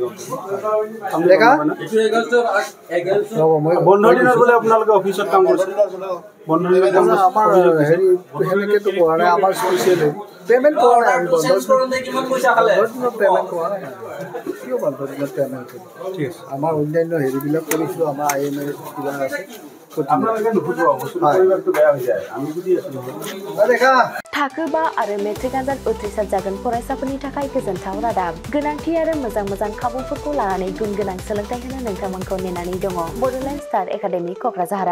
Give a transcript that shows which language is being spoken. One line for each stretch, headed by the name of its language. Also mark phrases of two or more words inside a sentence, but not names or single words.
Assamese: বন্ধৰ দিনত বোলে আপোনালোকে অফিচত কাম কৰিছে? বন্ধৰ দিনত আমাৰ হেৰি সেনেকৈতো কৰা নাই। আমাৰ স্পেচিয়েল পে'মেণ্ট কৰা নাই। আমি বন্ধৰ দিনত পে'মেণ্ট কৰা নাই। কিয় বন্ধৰ দিনত পে'মেণ্ট কৰিম? ঠিক আছে। আমাৰ অন্যান্য হেৰিবিলাক কৰিছোঁ। আমাৰ IMA কিবা আছে।
Bodo: थाखोबा आरो मेट्रिक आनजाद उथ्रिसार जागोन फरायसाफोरनि थाखाय गोजोनथाव रादाब। गोनांथि आरो मोजां खाबुफोरखौ लानानै गुन गोनां सोलोंथाइ होनो नोंथांमोनखौ नेनानै दङ बड'लेण्ड स्टार एकाडेमि क'क्राझारआ।